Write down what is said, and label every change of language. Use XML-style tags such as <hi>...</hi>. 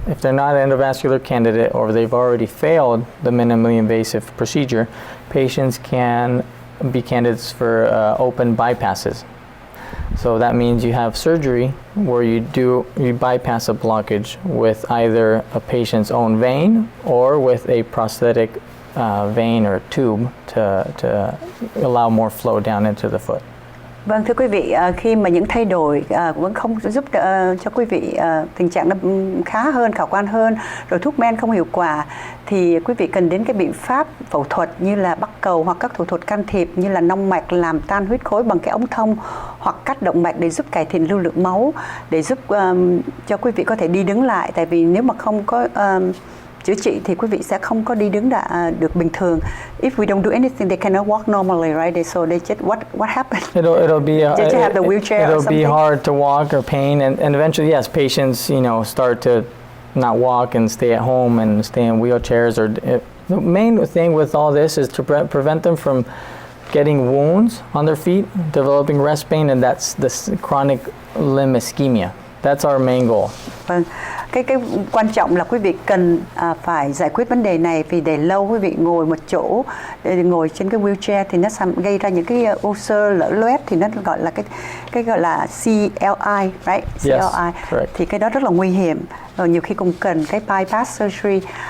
<en>If they're not an endovascular candidate or they've already failed the minimally invasive procedure, patients can be candidates for open bypasses. So that means you have surgery where you bypass a blockage with either a patient's own vein or with a prosthetic vein or tube to allow more flow down into the foot.</en> <vi>Vâng, thưa quý vị, khi mà những thay đổi vẫn không giúp cho quý vị tình trạng nó khá hơn, khả quan hơn, rồi thuốc men không hiệu quả, thì quý vị cần đến cái biện pháp phẫu thuật như là bắc cầu hoặc các thủ thuật can thiệp như là nong mạch, làm tan huyết khối bằng cái ống thông hoặc cắt động mạch để giúp cải thiện lưu lượng máu, để giúp cho quý vị có thể đi đứng lại. Tại vì nếu mà không có chữa trị thì quý vị sẽ không có đi đứng được bình thường.</vi> <en>If we don't do anything, they cannot walk normally, right? So they just what happened? It'll be Did you have the wheelchair? It'll be hard to walk or pain, and eventually, yes, patients start to not walk and stay at home and stay in wheelchairs. Or the main thing with all this is to prevent them from getting wounds on their feet, developing rest pain, and that's the chronic limb ischemia. That's our main goal.</en> <vi>Vâng. Cái quan trọng là quý vị cần phải giải quyết vấn đề này, vì để lâu quý vị ngồi một chỗ, ngồi trên cái wheelchair thì nó gây ra những cái u xơ lở loét, thì nó gọi là cái gọi là CLI, right?</vi> <en>Yes, CLI.</en> <vi>Thì cái đó rất là nguy hiểm. Rồi nhiều khi cũng cần cái bypass surgery.</vi>